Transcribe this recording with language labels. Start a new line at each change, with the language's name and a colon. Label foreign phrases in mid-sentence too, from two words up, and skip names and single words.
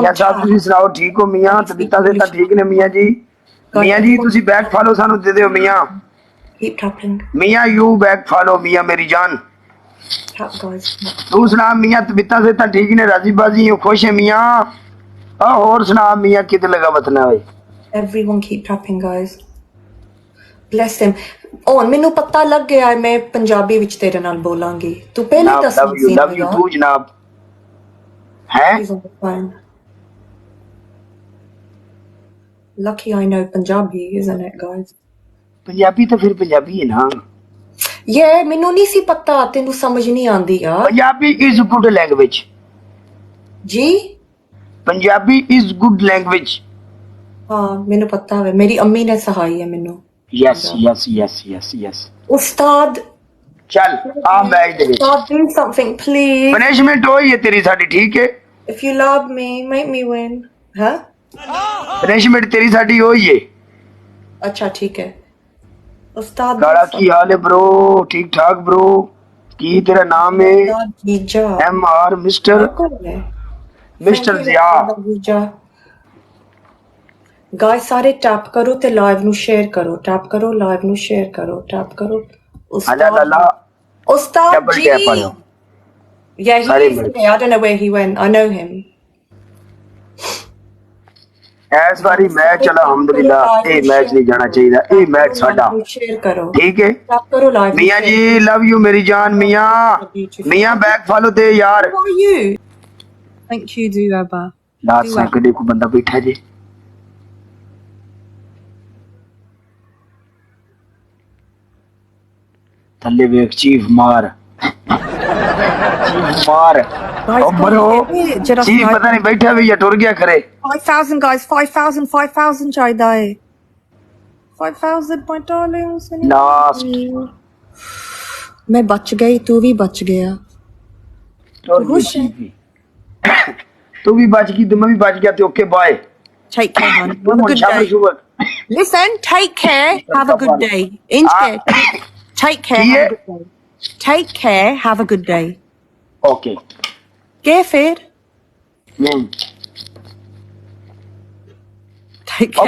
Punjabi: ਮੀਆਂ ਸਾਹਿਬ ਤੁਸੀਂ ਸੁਣਾਓ, ਠੀਕ ਹੋ ਮੀਆਂ? ਤਬੀਅਤਾਂ ਦੇ ਤਾਂ ਠੀਕ ਨੇ ਮੀਆਂ ਜੀ? ਮੀਆਂ ਜੀ ਤੁਸੀਂ
English: back follow
Punjabi: ਸਾਨੂੰ ਦੇ ਦਿਓ ਮੀਆਂ।
English: Keep tapping.
Punjabi: ਮੀਆਂ
English: you back follow
Punjabi: ਮੀਆਂ ਮੇਰੀ ਜਾਨ।
English: Tap guys.
Punjabi: ਤੂੰ ਸੁਣਾ ਮੀਆਂ, ਤਬੀਅਤਾਂ ਦੇ ਤਾਂ ਠੀਕ ਨੇ, ਰਾਜੀ ਬਾਜੀ ਹੋ, ਖੁਸ਼ ਹੈ ਮੀਆਂ? ਆ ਹੋਰ ਸੁਣਾ ਮੀਆਂ, ਕਿਤੇ ਲਗਾ ਵਤਨਾ ਹੋਏ।
English: Everyone keep tapping guys. Bless him.
Punjabi: ਹੁਣ ਮੈਨੂੰ ਪਤਾ ਲੱਗ ਗਿਆ ਮੈਂ ਪੰਜਾਬੀ ਵਿੱਚ ਤੇਰੇ ਨਾਲ ਬੋਲਾਂਗੀ। ਤੂੰ ਪਹਿਲੇ ਦੱਸ ਸੀ
English: love you too ਜਨਾਬ। ਹੈ Lucky I know Punjabi, isn't it guys?
Punjabi: ਪੰਜਾਬੀ ਤਾਂ ਫਿਰ ਪੰਜਾਬੀ ਹੈ ਨਾ। ਇਹ ਮੈਨੂੰ ਨਹੀਂ ਸੀ ਪਤਾ, ਤੈਨੂੰ ਸਮਝ ਨਹੀਂ ਆਉਂਦੀ ਆ।
English: Punjabi is good language.
Punjabi: ਜੀ
English: Punjabi is good language.
Punjabi: ਹਾਂ ਮੈਨੂੰ ਪਤਾ ਹੈ, ਮੇਰੀ ਅੰਮੀ ਨੇ ਸਿਖਾਈ ਹੈ ਮੈਨੂੰ।
English: yes yes yes yes yes.
Punjabi: ਉਸਤਾਦ ਚੱਲ ਆ ਮੈਚ ਦੇ ਵਿੱਚ
English: ਉਸਤਾਦ do something please,
Punjabi: ਪਨਿਸ਼ਮੈਂਟ ਹੋਈ ਹੈ ਤੇਰੀ ਸਾਡੀ, ਠੀਕ ਹੈ।
English: if you love me make me win।
Punjabi: ਹਾਂ ਪਨਿਸ਼ਮੈਂਟ ਤੇਰੀ ਸਾਡੀ ਹੋਈ ਹੈ। ਅੱਛਾ ਠੀਕ ਹੈ ਉਸਤਾਦ। ਕਾਲਾ ਕੀ ਹਾਲ ਹੈ ਬ్రో? ਠੀਕ ਠਾਕ ਬ్రో। ਕੀ ਤੇਰਾ ਨਾਮ ਹੈ? ਜੀਜਾ MR ਮਿਸਟਰ ਜ਼ਿਆ। ਗਾਇਸ ਸਾਰੇ ਟੈਪ ਕਰੋ ਤੇ ਲਾਈਵ ਨੂੰ ਸ਼ੇਅਰ ਕਰੋ, ਟੈਪ ਕਰੋ ਲਾਈਵ ਨੂੰ ਸ਼ੇਅਰ ਕਰੋ, ਟੈਪ ਕਰੋ। ਅਲਾ ਲਾ ਉਸਤਾਦ ਡਬਲ ਜੀ ਟੈਪ ਵਾਲਿਓ।
English: Yeah, he is here. I don't know where he went. I know him.
Punjabi: ਇਸ ਵਾਰੀ ਮੈਚ ਅਲਹਮਦੁਲਿਲਾ ਇਹ ਮੈਚ ਨਹੀਂ ਜਾਣਾ ਚਾਹੀਦਾ, ਇਹ ਮੈਚ ਸਾਡਾ, ਸ਼ੇਅਰ ਕਰੋ, ਠੀਕ ਹੈ। ਟੈਪ ਕਰੋ ਲਾਈਵ। ਮੀਆਂ ਜੀ
English: love you
Punjabi: ਮੇਰੀ ਜਾਨ। ਮੀਆਂ
English: back follow
Punjabi: ਤੇ ਯਾਰ।
English: How are you? Thank you Duaba.
Punjabi: ਲਾਤ ਸਕਦੇ ਕੋ ਬੰਦਾ ਬੈਠਾ ਜੇ। ਥੱਲੇ ਵੇਖ ਚੀਫ ਮਾਰ, ਚੀਫ ਮਾਰ। ਉਹ ਬਰੋ ਚੀਫ ਪਤਾ ਨਹੀਂ ਬੈਠਾ ਵੀ ਜਾਂ ਟੁਰ ਗਿਆ ਖਰੇ। 5,000 guys, 5,000 ਚਾਹੀਦਾ ਹੈ।
English: 5,000 my darlings।
Punjabi: ਲਾਸਟ ਮੈਂ ਬਚ ਗਈ, ਤੂੰ ਵੀ ਬਚ ਗਿਆ। ਤੂੰ ਵੀ ਬਚ ਗਈ ਤੇ ਮੈਂ ਵੀ ਬਚ ਗਿਆ ਤੇ
English: okay bye. Take care, hon. Have a good day. Listen, take care. Have a good day. Take care. Have a good day. Take care. Have a good day. Okay. Get fit. Take care.